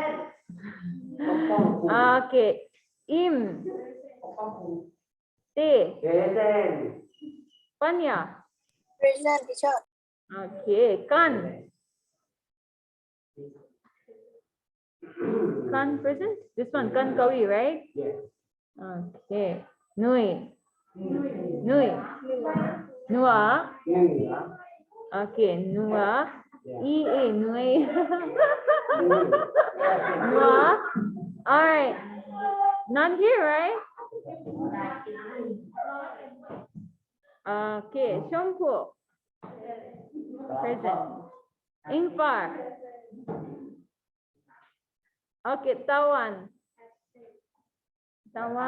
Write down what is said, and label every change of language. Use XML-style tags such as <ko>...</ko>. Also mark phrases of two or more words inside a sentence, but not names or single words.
<en>Okay. Im. Te. Panya. Present, teacher. Okay. Kan. Kan present? This one, kan kawi, right? Yes. Okay. Nui. Nui. Nua. Okay. Nua. Nui. Nua. All right. Not here, right? Okay. Shampoo. Present. Ingfar. Okay. Tawan.</en>